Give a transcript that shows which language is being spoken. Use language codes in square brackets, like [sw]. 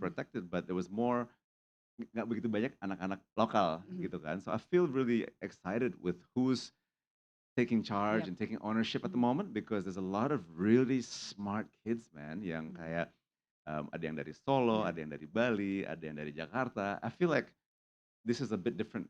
[en] protect it, but there was more [id] nggak begitu banyak anak-anak lokal Mhm. gitu kan. [en] So I feel really excited with who's taking charge Yep. and taking ownership at the Mhm. moment because there's a lot of really smart kids, man, yang Mhm. [id] kayak ada yang dari Solo, [en] Yeah. [id] ada yang dari Bali, ada yang dari Jakarta. [en] I feel like this is a bit different